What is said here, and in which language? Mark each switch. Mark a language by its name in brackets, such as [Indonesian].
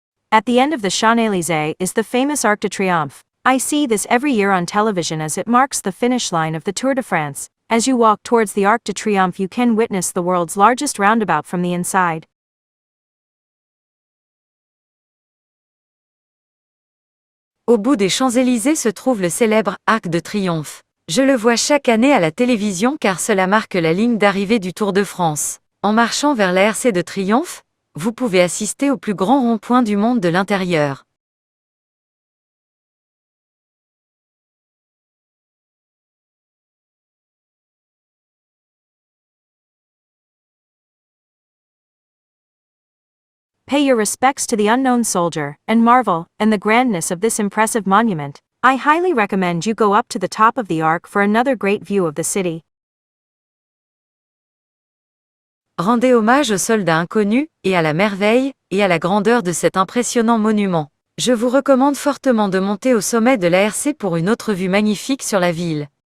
[English] At the end of the Champs-Élysées is the famous Arc de Triomphe. I see this every year on television as it marks the finish line of the Tour de France. As you walk towards the Arc de Triomphe, you can witness the world's largest roundabout from the inside. [French] Au bout des Champs-Élysées se trouve le célèbre Arc de Triomphe. Je le vois chaque année à la télévision car cela marque la ligne d'arrivée du Tour de France. En marchant vers la RC de Triomphe, vous pouvez assister au plus grand rond-point du monde de l'intérieur. [English] Pay your respects to the unknown soldier, and marvel in the grandness of this impressive monument. I highly recommend you go up to the top of the arc for another great view of the city. [French] Rendez hommage aux soldats inconnus, et à la merveille, et à la grandeur de cet impressionnant monument. Je vous recommande fortement de monter au sommet de l'ARC pour une autre vue magnifique sur la ville.